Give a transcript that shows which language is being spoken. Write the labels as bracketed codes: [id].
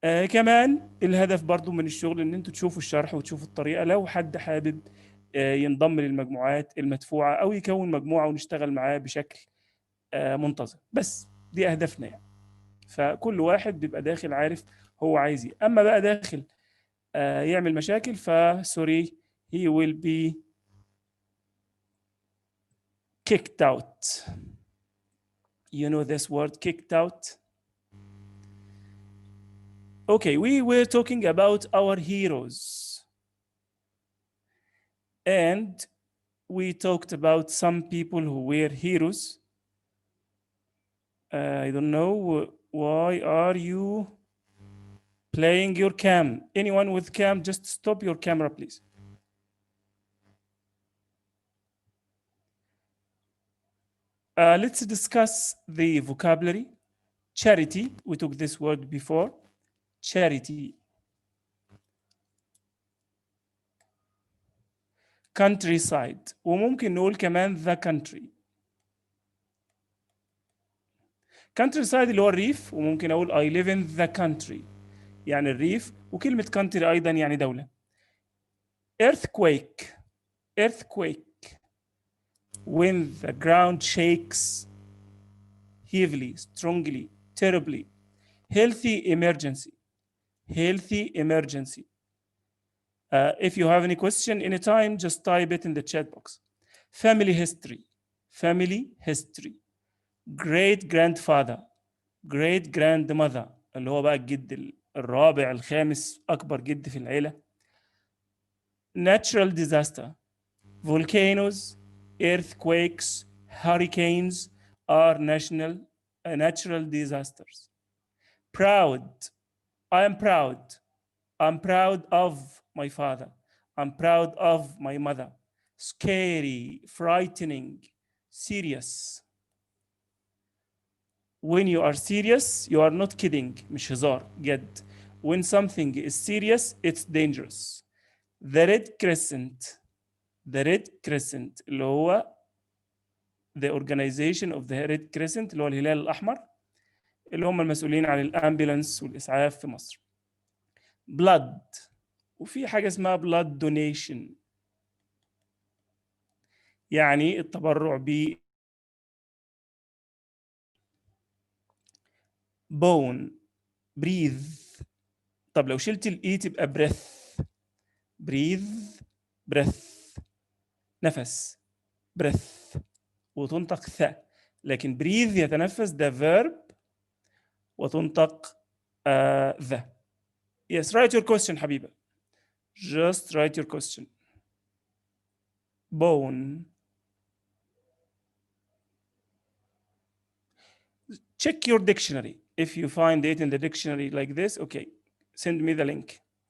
[ar] كمان الهدف برضو من الشغل ان انتوا تشوفوا الشرح وتشوفوا الطريقة، لو حد حابب ينضم للمجموعات المدفوعة او يكون مجموعة ونشتغل معاه بشكل منتظم. بس دي اهدافنا يعني، فكل واحد بيبقى داخل عارف هو عايز ايه. اما بقى داخل يعمل مشاكل فسوري [en] he will be kicked out. You know this word, kicked out? Okay, we were talking about our heroes. And we talked about some people who were heroes. I don't know why are you playing your cam. Anyone with cam, just stop your camera, please. Let's discuss the vocabulary. Charity, we took this word before. Charity. Countryside. [ar] وممكن نقول كمان [en] the country. [ar] Countryside اللي هو الريف، وممكن أقول [en] I live in the country [ar] يعني الريف، وكلمة country أيضا يعني دولة. [en] Earthquake. Earthquake. When the ground shakes heavily, strongly, terribly. Healthy emergency. Healthy emergency. If you have any question anytime, just type it in the chat box. Family history. Family history. Great grandfather. Great grandmother [ar] اللي هو بقى الجد الرابع الخامس، أكبر جد في العيلة. [en] Natural disaster. Volcanoes, earthquakes, hurricanes are natural disasters. Proud. I am proud. I'm proud of my father. I'm proud of my mother. Scary, frightening, serious. When you are serious, you are not kidding. [ar] مش هزار، جد. [en] When something is serious, it's dangerous. The Red Crescent. [ar] The Red Crescent اللي هو [en] the organization of the Red Crescent [ar] اللي هو الهلال الأحمر، اللي هم المسؤولين عن الأمبولانس والإسعاف في مصر. [en] Blood. [ar] وفي حاجة اسمها [en] blood donation [ar] يعني التبرع ب bone. [en] breathe. [ar] طب لو شلت الإي تبقى breath. breathe breath نفس breath وتنطق ث، لكن breathe يتنفس ده verb وتنطق ذا. [en] Yes, write your question حبيبة. Just write your question. Bone. Check your dictionary. If you find it in the dictionary like this, okay, send me the link.